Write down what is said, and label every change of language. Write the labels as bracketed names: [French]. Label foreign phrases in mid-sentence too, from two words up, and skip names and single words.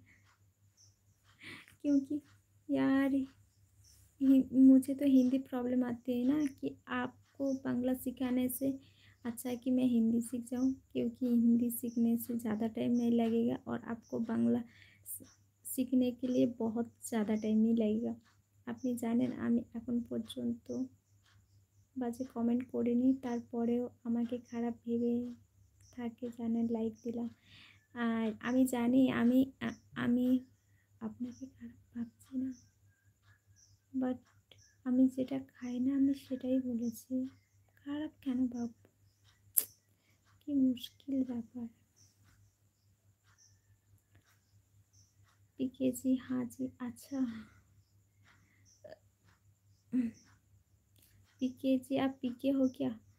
[Hindi] क्योंकि यार मुझे तो हिंदी प्रॉब्लम आती है ना, कि आपको बांग्ला सिखाने से अच्छा है कि मैं हिंदी सीख जाऊँ, क्योंकि हिंदी सीखने से ज़्यादा टाइम नहीं लगेगा और आपको बांग्ला सीखने के लिए बहुत ज़्यादा टाइम नहीं लगेगा। [Bangla] আপনি জানেন আমি এখন পর্যন্ত বাজে কমেন্ট করিনি, তারপরেও আমাকে খারাপ ভেবে থাকে জানেন, লাইক দিলাম। আর আমি জানি আমি আপনাকে খারাপ ভাবছি না, বাট আমি যেটা খাই না আমি সেটাই বলেছি। খারাপ কেন ভাববো, কি মুশকিল ব্যাপার। [Hindi] पीके जी, हाँ जी, अच्छा। पीके जी आप पीके हो क्या?